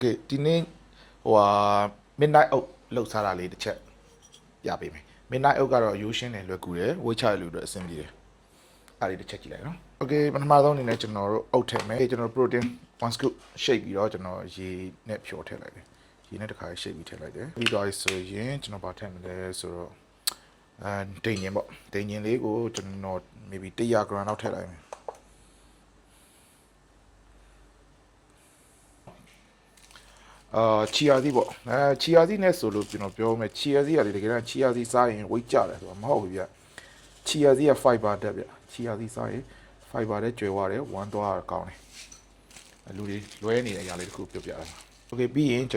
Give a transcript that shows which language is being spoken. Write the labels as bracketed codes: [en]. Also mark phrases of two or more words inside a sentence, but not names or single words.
[my] ကဲဒီနေ့ဟိုဟာ [en] midnight oat [my] လောက်စားတာလေးတစ်ချက်ပြပေးမယ် [en] midnight oat [my] ကတော့ရိုးရှင်းတယ်လွယ်ကူတယ်ဝေးချရလို့အတွက်အဆင်ပြေတယ်အားလေးတစ်ချက်ကြည့်လိုက်နော် okay ပထမဆုံးအနေနဲ့ကျွန်တော်တို့အုတ်ထည့်မယ်ကျွန်တော် [en] protein 1 scoop shake [my] ပြီးတော့ကျွန်တော်ရေနဲ့ဖြောထည့်လိုက်တယ်ရေနဲ့တစ်ခါ shake ပြီးထည့်လိုက်တယ်ပြီးတော့ဆိုရင်ကျွန်တော်ဗာထည့်မယ်လဲဆိုတော့ဒိန်ညင်ပေါ့ဒိန်ညင်လေးကိုကျွန်တော် [en] maybe 100 gram [my] လောက်ထည့်လိုက်မယ် ချီယာသီးပေါ့ချီယာသီးနဲ့ဆိုလို့ကျွန်တော်ပြောမယ်ချီယာသီးကလေတကယ်တော့ချီယာသီးစားရင်ဝိတ်ကျတယ်ဆိုတာမဟုတ်ဘူးဗျချီယာသီးက fiber တက်ဗျချီယာသီးစားရင် fiber တဲ့ကျွဲသွားတယ်ဝမ်းသွားကောင်းတယ်လူတွေလွဲနေတဲ့အရာလေးတစ်ခုပြောပြတာโอเคပြီးရင်